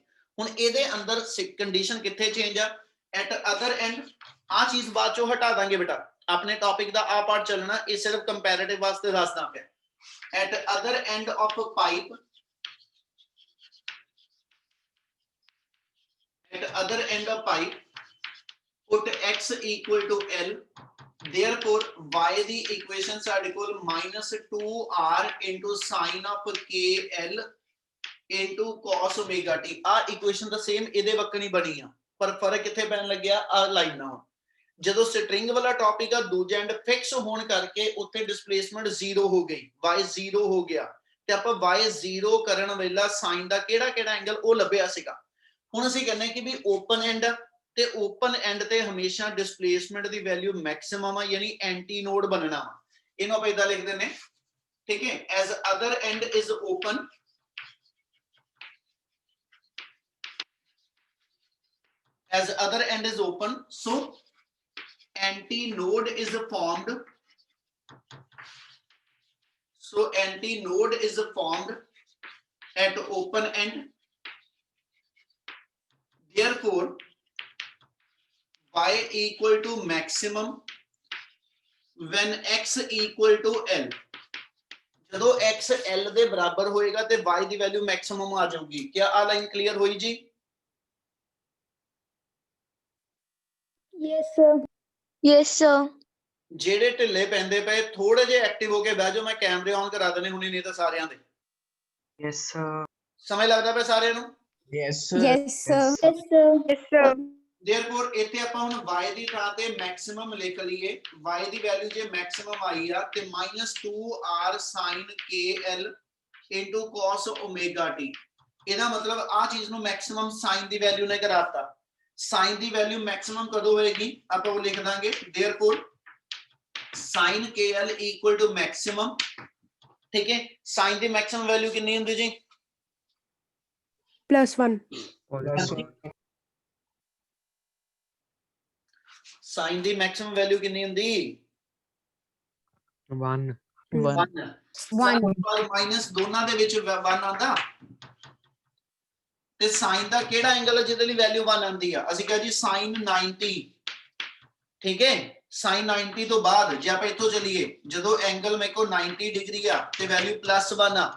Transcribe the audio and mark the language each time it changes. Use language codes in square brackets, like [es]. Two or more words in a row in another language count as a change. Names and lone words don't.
[pa] ਹੁਣ ਇਹਦੇ ਅੰਦਰ ਕੰਡੀਸ਼ਨ ਕਿੱਥੇ ਚੇਂਜ ਆ? [en] at other end. [pa] ਆ ਚੀਜ਼ ਬਾਅਦ ਚੋਂ ਹਟਾ ਦਾਂਗੇ ਬੇਟਾ, ਆਪਣੇ ਟੌਪਿਕ ਦਾ ਆ ਪਾਰਟ ਚੱਲਣਾ, ਇਹ ਸਿਰਫ ਕੰਪੈਰੀਟਿਵ ਵਾਸਤੇ ਦੱਸਦਾ ਪਿਆ। [en] at other end of pipe, at other end of pipe put x = l, therefore y [pa] ਦੀ ਇਕੁਏਸ਼ਨ ਸਾਡੇ ਕੋਲ [en] -2r into sin of kl into cos omega t। [pa] ਆ ਇਕੁਏਸ਼ਨ ਤਾਂ ਸੇਮ ਇਹਦੇ ਵਕਣੀ ਬਣੀ ਆ, ਪਰ ਫਰਕ ਕਿੱਥੇ ਪੈਣ ਲੱਗਿਆ? ਆ ਲਾਈਨਾਂ। ਜਦੋਂ ਸਟ੍ਰਿੰਗ ਵਾਲਾ ਟੌਪਿਕ ਆ ਦੂਜਾ ਐਂਡ ਫਿਕਸ ਹੋਣ ਕਰਕੇ ਉੱਥੇ ਡਿਸਪਲੇਸਮੈਂਟ 0 ਹੋ ਗਈ, y 0 ਹੋ ਗਿਆ, ਤੇ ਆਪਾਂ y 0 ਕਰਨ ਵੇਲਾ ਸਾਈਨ ਦਾ ਕਿਹੜਾ ਐਂਗਲ ਉਹ ਲੱਭਿਆ ਸੀਗਾ। ਹੁਣ ਅਸੀਂ ਕਹਿੰਦੇ ਕਿ ਵੀ [en] open end [pa] ਤੇ [en] open end [pa] ਤੇ ਹਮੇਸ਼ਾ ਡਿਸਪਲੇਸਮੈਂਟ ਦੀ ਵੈਲਿਊ ਮੈਕਸਿਮਮ ਆ, ਯਾਨੀ [en] anti node [pa] ਬਣਨਾ। ਇਹਨੂੰ ਆਪਾਂ ਇਦਾਂ ਲਿਖ ਦਿੰਨੇ, ਠੀਕ ਹੈ, [en] as other end is open, as other end is open, so anti-node is formed, so anti-node is formed at open end, therefore y = maximum when x = l। [pa] ਜਦੋਂ x l ਦੇ ਬਰਾਬਰ ਹੋਏਗਾ ਤੇ y ਦੀ ਵੈਲਿਊ ਮੈਕਸਿਮਮ ਆ ਜਾਊਗੀ। ਕੀ ਆ ਲਾਈਨ ਕਲੀਅਰ ਹੋਈ ਜੀ? [en] Yes, sir. Yes, sir. [pa] ਜਿਹੜੇ ਢਿੱਲੇ ਪੈਂਦੇ ਪਏ ਥੋੜੇ ਜਿਹੇ ਐਕਟਿਵ ਹੋ ਕੇ ਬਹਿ ਜਾਓ, ਮੈਂ ਕੈਮਰੇ ਔਨ ਕਰਾ ਦੇਣੇ ਹੁਣੇ, ਨਹੀਂ ਤਾਂ ਸਾਰਿਆਂ ਦੇ। [en] Yes, sir. [pa] ਸਮਝ ਲੱਗਦਾ ਪਿਆ ਸਾਰਿਆਂ ਨੂੰ? [en] Yes, sir. Yes, sir. Yes, sir. Yes, sir. [pa] ਦੇਅਰਫੋਰ ਇੱਥੇ ਆਪਾਂ ਹੁਣ y ਦੀ ਥਾਂ ਤੇ ਮੈਕਸਿਮਮ ਲਿਖ ਲਈਏ। y ਦੀ ਵੈਲਿਊ ਜੇ ਮੈਕਸਿਮਮ ਆਈ ਆ ਤੇ [en] -2r sin kl into cos omega t। [pa] ਇਹਦਾ ਮਤਲਬ ਆ ਚੀਜ਼ ਨੂੰ ਮੈਕਸਿਮਮ sin ਦੀ ਵੈਲਿਊ ਨੇ ਕਰਾਤਾ। sin ਦੀ ਵੈਲਿਊ ਮੈਕਸਿਮਮ ਕਦੋਂ ਹੋਏਗੀ ਆਪਾਂ ਉਹ ਲਿਖ ਦਾਂਗੇ। [en] therefore sin kl equal to maximum. [pa] ਠੀਕ ਹੈ, sin ਦੀ ਮੈਕਸਿਮਮ ਵੈਲਿਊ ਕਿੰਨੀ ਹੁੰਦੀ ਜੀ? [en] +1. Plus one. [pa] sin ਦੀ ਮੈਕਸਿਮਮ ਵੈਲਿਊ ਕਿੰਨੀ ਹੁੰਦੀ? 1. 1 1. ਪਰ ਮਾਈਨਸ ਦੋਨਾਂ ਦੇ ਵਿੱਚ 1 ਆਂਦਾ ਤੇ sin ਦਾ ਕਿਹੜਾ ਐਂਗਲ ਹੈ ਜਿਹਦੇ ਲਈ ਵੈਲਿਊ 1 ਆਂਦੀ ਆ? ਅਸੀਂ ਕਹਾਂ ਜੀ sin 90। ਠੀਕ ਹੈ, sin 90 ਤੋਂ ਬਾਅਦ ਜੇ ਆਪਾਂ ਇੱਥੋਂ ਚਲੀਏ, ਜਦੋਂ ਐਂਗਲ ਮੇਰੇ ਕੋਲ 90 ਡਿਗਰੀ ਆ ਤੇ ਵੈਲਿਊ +1 ਆ।